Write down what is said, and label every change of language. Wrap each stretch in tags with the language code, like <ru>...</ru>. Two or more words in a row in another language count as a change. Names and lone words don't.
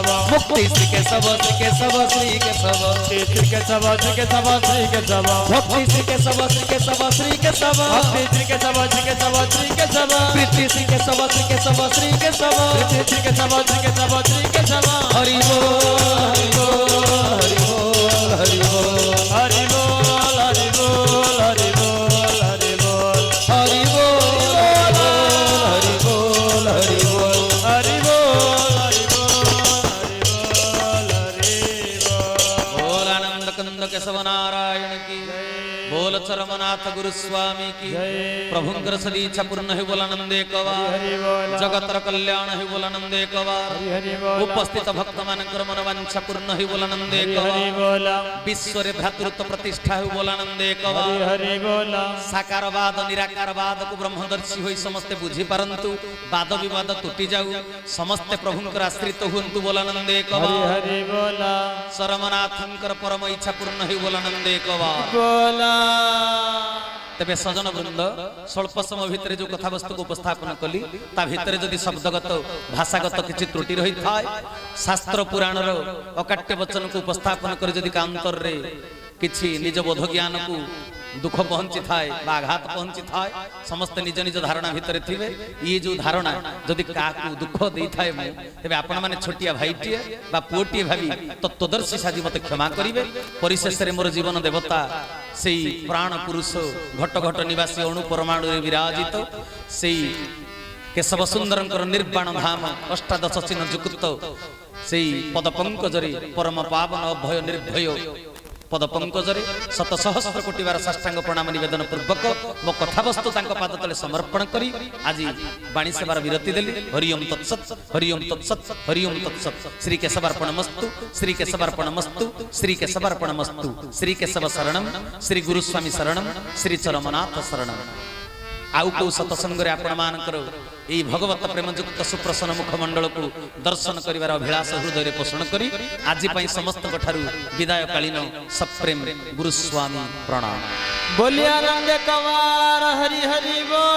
<or>ମୁକ୍ତି ଶ୍ରୀ କେଶବ ଶ୍ରୀ କେଶବ ଶ୍ରୀ କେଶବ श्री केशव श्री केशव श्री केशव ଭକ୍ତି ଶ୍ରୀ କେଶବ ଶ୍ରୀ କେଶବ ଶ୍ରୀ କେଶବ ଭକ୍ତି ଶ୍ରୀ କେଶବ ଶ୍ରୀ କେଶବ ଶ୍ରୀ କେଶବ ପ୍ରୀତି ଶ୍ରୀ କେଶବ ଶ୍ରୀ କେଶବ ଶ୍ରୀ କେଶବ श्री केशव श्री केशव श्री केशव ହରି ବୋଲ ହରି ବୋଲ ହରି ବୋଲ ହରି ବୋଲ ହରି ବୋଲ ହରି ବୋଲ ହରି ବୋଲ ହରି ବୋଲ ହରି ବୋଲ ହରି ବୋଲ ହରି ବୋଲ ହରି ବୋଲ ହରି ବୋଲ ବୋଲ ଆନନ୍ଦ କନ୍ଦ କେଶବ ନାରାୟଣ କି ବୋଲ ଚରମନାଥ ଗୁରୁ ସ୍ୱାମୀ କି ପ୍ରଭୁଙ୍କର ସଦିଚ୍ଛା ପୂର୍ଣ୍ଣ ହି ବୋଲ ଆନନ୍ଦେ କବାର ଜଗତର କଲ୍ୟାଣ ହି ବୋଲ ଆନନ୍ଦେ କବାର ଉପସ୍ଥିତ ଭକ୍ତ ମାନକର ମନବାଞ୍ଛା ପୂର୍ଣ୍ଣ ହି ବୋଲ ଆନନ୍ଦେ କବାର ବିଶ୍ୱ ରେ ଭ୍ରାତୃତ୍ୱ ପ୍ରତିଷ୍ଠା ହି ବୋଲ ଆନନ୍ଦେ କବାର ହରି ବୋଲ ସାକାରବାଦ ନିରାକାରବାଦ କୋ ବ୍ରହ୍ମଦର୍ଶୀ ହୋଇ ସମସ୍ତେ ବୁଝି ପରନ୍ତୁ ବାଦ ବିବାଦ ତୁଟି ଯାଉ ସମସ୍ତେ ପ୍ରଭୁଙ୍କର ଆଶ୍ରିତ ହୁଅନ୍ତୁ ବୋଲ ଆନନ୍ଦେ କବାର ହରି ବୋଲ ସରମନାଥଙ୍କର ପରମ ଇଚ୍ଛା ପୂର୍ଣ୍ଣ ହି ବୋଲ ଆନନ୍ଦେ କବାର बोला ତେବେ ସଜ୍ଜନ ବୃନ୍ଦ ସ୍ୱଳ୍ପ ସମୟ ଭିତର ଯୋ କଥା ବସ୍ତୁ କୋ ଉପସ୍ଥାପନ କଲି ତା ଭିତର ଯଦି ଶବ୍ଦଗତ ଭାଷାଗତ କିଛି ତ୍ରୁଟି ରହି ଥାଏ ଶାସ୍ତ୍ର ପୁରାଣ ରୋ ଅକାଟ୍ୟ ବଚନ କୋ ଉପସ୍ଥାପନ କର ଯଦି କାନ୍ତର ରେ କିଛି ନିଜ ବୋଧ ଜ୍ଞାନ କୋ ଦୁଃଖ ପହଞ୍ଚି ଥାଏ ବା ଆଘାତ ପହଞ୍ଚି ଥାଏ ସମସ୍ତ ନିଜ ନିଜ ଧାରଣା ଭିତର ଥିବେ ଯେ ଯୋ ଧାରଣା ଯଦି କାକୁ ଦୁଃଖ ଦେଇ ଥାଏ ମୁଁ ତେବେ ଆପଣ ମାନେ ଛୋଟିଆ ଭାଇଟିଏ ବା ପୁଅଟିଏ ଭାବି ତତ୍ତ୍ୱଦର୍ଶୀ ସାଜି ମତେ କ୍ଷମା କରିବେ ପରିଶେଷ ରେ ମୋର ଜୀବନ ଦେବତା ସେଇ ପ୍ରାଣ ପୁରୁଷ ଘଟ ଘଟ ନିବାସୀ ଅଣୁ ପରମାଣୁ ରେ ବିରାଜିତ ସେଇ କେଶବ ସୁନ୍ଦରଙ୍କର ନିର୍ବାଣ ଧାମ ଅଷ୍ଟାଦଶ ଚିହ୍ନ ଯୁକ୍ତ ସେଇ ପଦ ପଙ୍କଜରେ ପରମ ପାବନ ଅଭୟ ନିର୍ଭୟ ପଦ ପଙ୍କଜରେ ଶତ ସହସ୍ର କୋଟି ବାର ସାଷ୍ଟାଙ୍ଗ ପ୍ରଣାମ ନିବେଦନ ପୂର୍ବକ ମୋ କଥା ବସ୍ତୁ ତାଙ୍କୋ ପାଦ ତଳେ ସମର୍ପଣ କରି ଆଜ ବାଣୀ ସେବାର ବିରତି ଦେଲି</or> <sa>हरिओम तत्सत हरिओम तत्सत हरिओम तत्सत श्री केशवार्पणमस्तु श्री केशवार्पणमस्तु श्री केशवार्पणमस्तु श्री केशव शरणम श्री गुरुस्वामी शरणम श्री चरमनाथ शरणम</sa> <or>ଆଉ କୋ ସତସଙ୍ଗ ରେ ଆପଣ ମାନକର ଏଇ ଭଗବତ ପ୍ରେମଯୁକ୍ତ ସୁପ୍ରସନ୍ନ ମୁଖମଣ୍ଡଳ କୋ ଦର୍ଶନ କରିବାର ଅଭିଳାଷ ହୃଦୟ ରେ ପୋଷଣ କରି ଆଜ ପଇ ସମସ୍ତ କଠାରୁ ବିଦାୟ କାଳୀନ ସପ୍ରେମ ଗୁରୁସ୍ୱାମୀ ପ୍ରଣାମ ବୋଲିଆ ଆନନ୍ଦ କବାର ହରି ହରି ବୋଲ।</or>